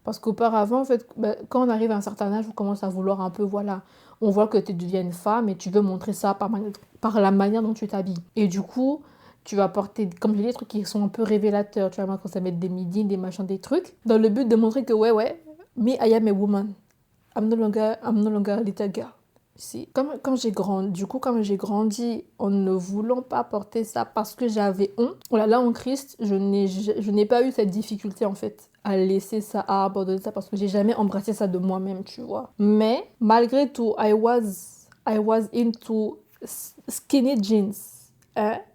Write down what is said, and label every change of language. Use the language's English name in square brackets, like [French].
[French] Parce qu'auparavant, en fait, quand on arrive à un certain âge, on commence à vouloir un peu, voilà, on voit que tu deviens une femme et tu veux montrer ça par la manière dont tu t'habilles. Et du coup, tu vas porter, comme je dis, des trucs qui sont un peu révélateurs. Tu vas commencer à mettre des midis, des machins, des trucs, dans le but de montrer que ouais, [English] me, I am a woman. I'm no longer a little girl. [French] Si. Comme j'ai grandi en ne voulant pas porter ça parce que j'avais honte, oh là, en Christ, je n'ai pas eu cette difficulté en fait à laisser ça, à abandonner ça parce que j'ai jamais embrassé ça de moi-même, tu vois. Mais malgré tout, [English] I was into skinny jeans. [French] Hein?